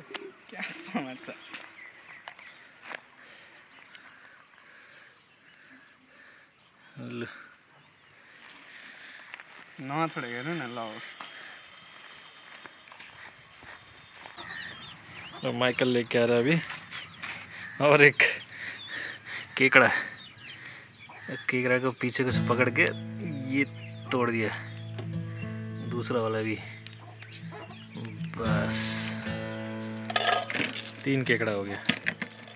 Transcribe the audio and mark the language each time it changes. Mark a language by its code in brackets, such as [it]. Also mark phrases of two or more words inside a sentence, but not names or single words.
[ne] क्या समात्छ ल नछोडेको हेर्नु न ल [hi] माइकल लेके आ रहा है अभी और एक केकड़ा केकड़ा को पीछे को से पकड़ के ये तोड़ दिया दूसरा वाला भी बस 3 केकड़ा हो गया